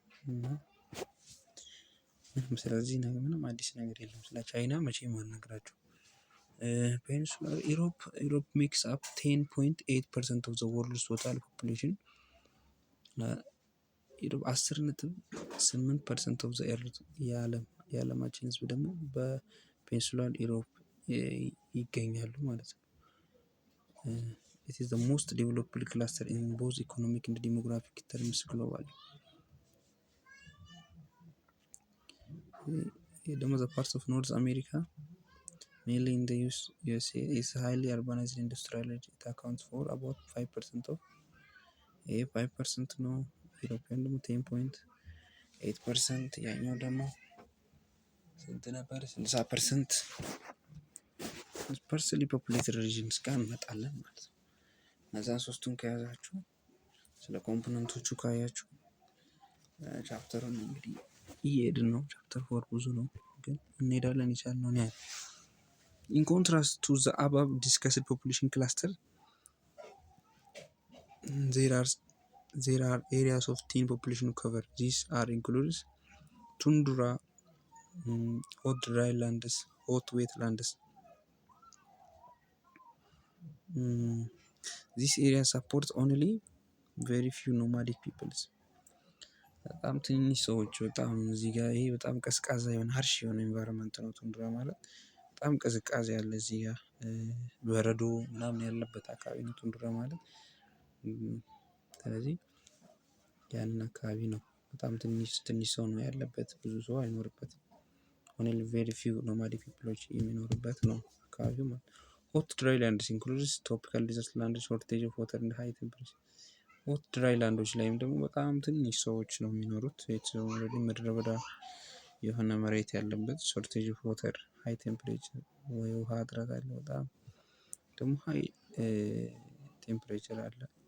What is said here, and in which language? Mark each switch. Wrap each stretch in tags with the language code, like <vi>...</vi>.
<am>እና ስለዚህ ነገር ምንም አዲስ ነገር የለም። ስለ ቻይና መቼም አልነግራችሁም።</am> <en>ፔኒንሱላር ኢሮፕ ሜክስ አፕ 10.8% ኦፍ ዘ ወርልድስ ቶታል ፖፑሌሽን</en> <am>10.8%</am> <en>ኦፍ ዘ ኤርዝ</en> <am>የዓለማችን ህዝብ ደግሞ በፔኒንሱላር ኢሮፕ ይገኛሉ ማለት ነው።</am> <en>it is the most developed cluster in both economic and demographic terms globally.</en> <am>ደግሞ</am> <en>the parts of North America mainly in the USA is highly urbanized industrialized. It accounts for about 5% of 5%</en> <am>ነው። ኢሮፒያን ደግሞ 10.8% ያኛው ደግሞ ስንት ነበር? 60%</am> <en>ስፐርስሊ ፖፑሌትድ ሪጅንስ</en> <am>ጋር እንመጣለን ማለት ነው። እነዛን ሶስቱን ከያዛችሁ ስለ ኮምፖነንቶቹ ካያችሁ ቻፕተሩን እንግዲህ እየሄድን ነው። ቻፕተር 4 ብዙ ነው ግን እንሄዳለን የቻልነውን ያህል።</am> <en>In contrast to the above discussed population cluster, there are areas of teen population cover. These are includes tundra, hot dry lands, hot wetlands. This area supports only very few nomadic peoples.</en> <am>በጣም ትንሽ ሰዎች በጣም እዚህ ጋር ይሄ በጣም ቀዝቃዛ የሆነ ሀርሽ የሆነ ኤንቫይሮንመንት ነው። ቱንድራ ማለት በጣም ቅዝቃዜ ያለ እዚህ ጋር በረዶ ምናምን ያለበት አካባቢ ነው ቱንድራ ማለት። ስለዚህ ያንን አካባቢ ነው በጣም ትንሽ ሰው ነው ያለበት፣ ብዙ ሰው አይኖርበትም።</am> <en>ኦንሊ ቬሪ ፊው ኖማዲክ ፒፕሎች</en> <am>የሚኖሩበት ነው አካባቢው ማለት።</am> <en>ሆት ድራይ ላንድስ ኢንክሉድስ ትሮፒካል ዲዘርት ላንድስ ሾርቴጅ ኦፍ ዋተር ኤንድ ሃይ ቴምፕሬቸር።</en> <am>ሆት ድራይ ላንዶች ላይም ደግሞ በጣም ትንሽ ሰዎች ነው የሚኖሩት። ኦልሬዲ ምድረ በዳ የሆነ መሬት ያለበት</am> <en>ሾርቴጅ ኦፍ ዋተር ሃይ ቴምፕሬቸር</en> <am>ወይ ውሃ እጥረት አለ። በጣም ደግሞ</am> <en>ሃይ ቴምፕሬቸር</en> <am>አለ።</am>